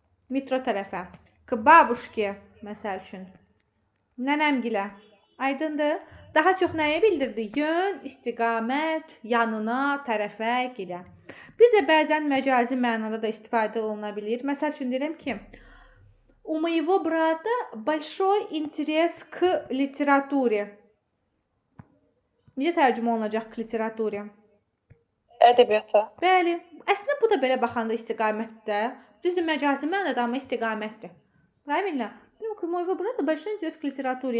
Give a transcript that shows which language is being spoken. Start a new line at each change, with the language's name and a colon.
Azerbaijani: Metro tərəfə.
Russian: K babushki
Azerbaijani: məsəl üçün. Nənəm gilə. Aydındır? Daha çox nəyi bildirdi? Yön, istiqamət, yanına, tərəfə, gilə. Bir də bəzən məcazi mənada da istifadə oluna bilir. Məsəl üçün deyirəm ki,
Russian: у моего брата большой интерес к литературе.
Azerbaijani: Necə tərcümə olunacaq
Russian: k literaturiya?
Azerbaijani: Ədəbiyyata. Bəli. Əslində bu da belə baxanda istiqamətdə. Düzdür, məcazi mənada, amma istiqamətdir.
Russian: Правильно? У моего брата большой интерес к литературе.